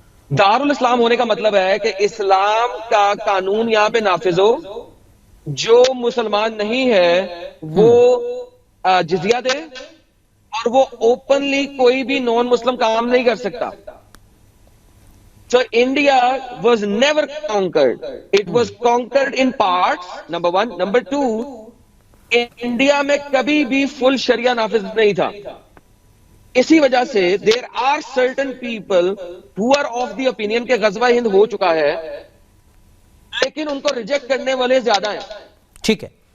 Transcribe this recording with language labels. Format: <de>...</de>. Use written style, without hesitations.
<hi>दारुल इस्लाम होने का मतलब है कि इस्लाम का कानून यहाँ पे नाफिज हो, जो मुसलमान नहीं है वो जिजिया दे और वो ओपनली कोई भी नॉन मुस्लिम काम नहीं कर सकता।</hi> <en>So India was never conquered. It was conquered in parts, number one. Number two,</en> <hi>India में कभी भी फुल शरिया नाफिज नहीं था। इसी वजह से</hi> <en>there are certain people who are of the opinion</en> <hi>के गजवा हिंद हो चुका है, लेकिन उनको रिजेक्ट करने वाले ज्यादा हैं। ठीक है।</hi>